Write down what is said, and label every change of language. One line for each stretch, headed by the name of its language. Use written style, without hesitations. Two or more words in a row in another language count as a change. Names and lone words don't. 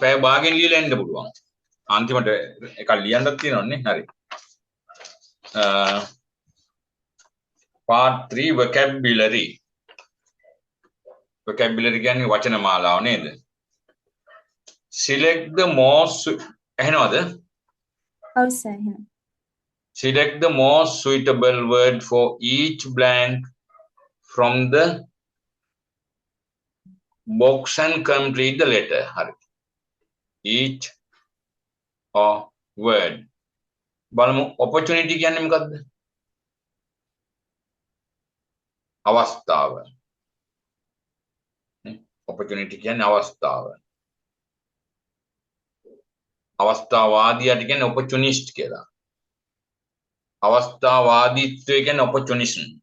Sinhala: පැය භාගෙන් ලියලා එන්න පුළුවන්. අන්තිමට එකක් ලියන්නත් තියෙනවනේ. හරි.
English: part 3 vocabulary.
Sinhala: vocabulary කියන්නේ වචන මාලාව නේද?
English: select the most එහෙනවද?
Sinhala: ඔව් සර් එහෙනම්.
English: Select the most suitable word for each blank from the box and complete the letter. හරි. each or word.
Sinhala: බලමු opportunity කියන්නේ මොකද්ද? අවස්ථාව. opportunity කියන්නේ අවස්ථාව. අවස්ථාවාදියාට කියන්නේ opportunist කියලා. අවස්ථාවාදීත්වය කියන්නේ opportunism.